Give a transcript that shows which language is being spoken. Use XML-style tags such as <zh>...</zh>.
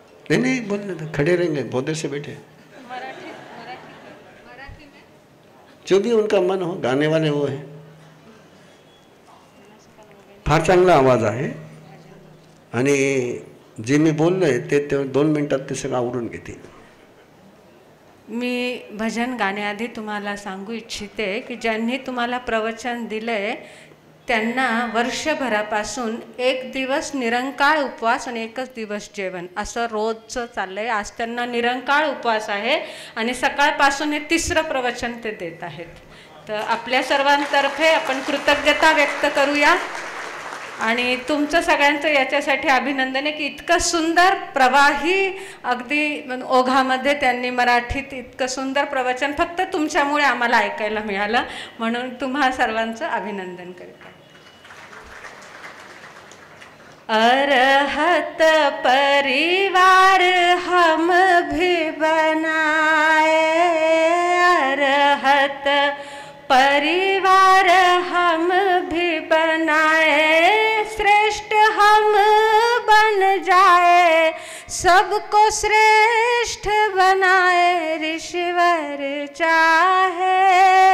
<hi>नहीं बोलने तो खड़े रहेंगे, बहुत देर से बैठे. जो भी उनका मन हो, गाने वाले वो है.</hi> <mr>फार चांगला आवाज आहे आणि जे मी बोललोय ते 2 मिनिटात ते सगळं आवरून घेतील. मी भजन गाण्याआधी तुम्हाला सांगू इच्छिते की ज्यांनी तुम्हाला प्रवचन दिलंय त्यांना वर्षभरापासून 1 दिवस निरंकाळ उपवास आणि 1च दिवस जेवण असं रोजचं चाललंय. आज त्यांना निरंकाळ उपवास आहे आणि सकाळपासून हे 3रं प्रवचन ते देत आहेत. तर आपल्या सर्वांतर्फे आपण कृतज्ञता व्यक्त करूया आणि तुमचं सगळ्यांचं याच्यासाठी अभिनंदन आहे की इतकं सुंदर प्रवाही अगदी ओघामध्ये त्यांनी मराठीत इतकं सुंदर प्रवचन फक्त तुमच्यामुळे आम्हाला ऐकायला मिळालं, म्हणून तुम्हा सर्वांचं अभिनंदन करते.</mr> <hi>अरहत परिवार हम भी बनाए, अरहत परिवार हम भी बनाए, श्रेष्ठ हम बन जाए, सबको श्रेष्ठ बनाए ऋषिवर चाहे.</hi>